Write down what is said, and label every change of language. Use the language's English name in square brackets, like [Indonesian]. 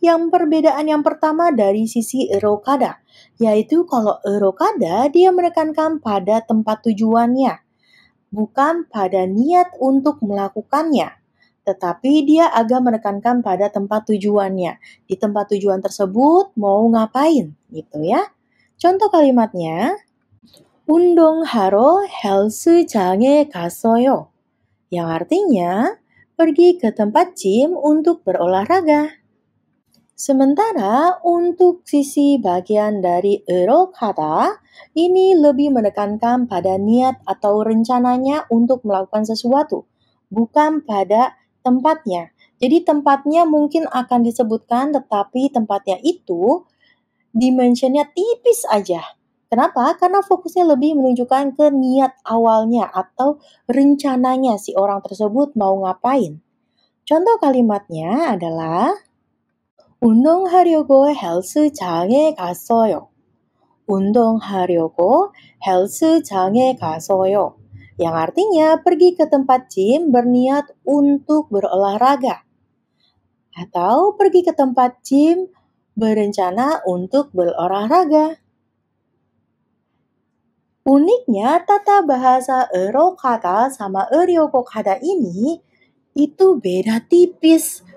[Indonesian] Perbedaan yang pertama dari sisi erokada, yaitu kalau erokada dia menekankan pada tempat tujuannya, bukan pada niat untuk melakukannya, tetapi dia agak menekankan pada tempat tujuannya. Di tempat tujuan tersebut mau ngapain, gitu ya. Contoh kalimatnya, [Korean] 운동하러 헬스장에 갔어요. [Indonesian] Yang artinya, pergi ke tempat gym untuk berolahraga. Sementara untuk sisi bagian dari erokada, ini lebih menekankan pada niat atau rencananya untuk melakukan sesuatu, bukan pada tempatnya. Jadi tempatnya mungkin akan disebutkan, tetapi tempatnya itu dimensionnya tipis aja. Kenapa? Karena fokusnya lebih menunjukkan ke niat awalnya atau rencananya si orang tersebut mau ngapain. Contoh kalimatnya adalah [Korean] 운동하려고 헬스장에 갔어요. 운동하려고 헬스장에 갔어요. [Indonesian] Yang artinya pergi ke tempat gym berniat untuk berolahraga. Atau pergi ke tempat gym berencana untuk berolahraga. Uniknya, tata bahasa erokada sama eryokokada ini itu beda tipis.